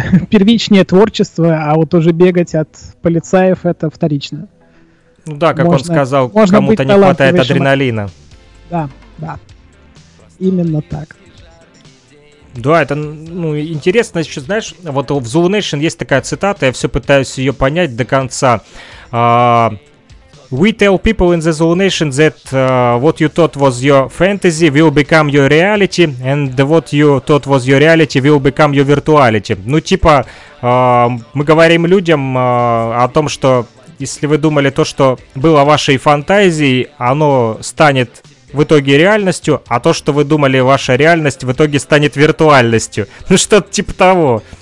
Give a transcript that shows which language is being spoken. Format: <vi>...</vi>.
<ru>Первичнее творчество, а вот уже бегать от полицаев — это вторично. Ну да, как можно, он сказал, кому-то не хватает адреналина. Да. Именно так. Да, это, ну, интересно, еще, знаешь, вот в Zulu Nation есть такая цитата, я все пытаюсь ее понять до конца.</ru> <en>We tell people in the Zulu Nation that what you thought was your fantasy will become your reality, and what you thought was your reality will become your virtuality.</en> <ru>Ну, типа, мы говорим людям о том, что если вы думали то, что было вашей фантазией, оно станет в итоге реальностью, а то, что вы думали ваша реальность, в итоге станет виртуальностью. Ну, что-то типа того.</ru>